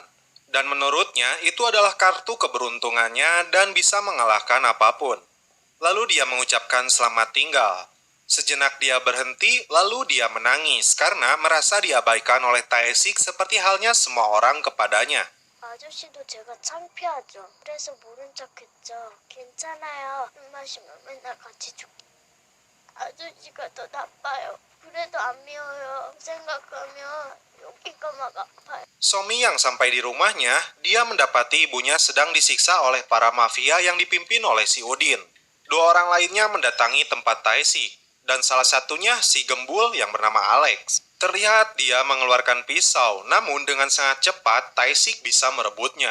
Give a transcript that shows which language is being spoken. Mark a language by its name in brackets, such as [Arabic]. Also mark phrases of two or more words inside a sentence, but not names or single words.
[Indonesian] Dan menurutnya itu adalah kartu keberuntungannya dan bisa mengalahkan apapun. Lalu dia mengucapkan selamat tinggal. Sejenak dia berhenti, lalu dia menangis karena merasa diabaikan oleh Taesik seperti halnya semua orang kepadanya. [Korean] 아저씨도 제가 창피하죠. 그래서 모른 척했죠. 괜찮아요. 술 마시면 맨날 같이 죽. 아저씨가 더 나빠요. 그래도 안 미워요. 생각하면 여기가 막 아파요. [Indonesian] Somi yang sampai di rumahnya, dia mendapati ibunya sedang disiksa oleh para mafia yang dipimpin oleh si Udin. Dua orang lainnya mendatangi tempat Taesik, dan salah satunya si gembul yang bernama Alex. Terlihat dia mengeluarkan pisau, namun dengan sangat cepat Taesik bisa merebutnya.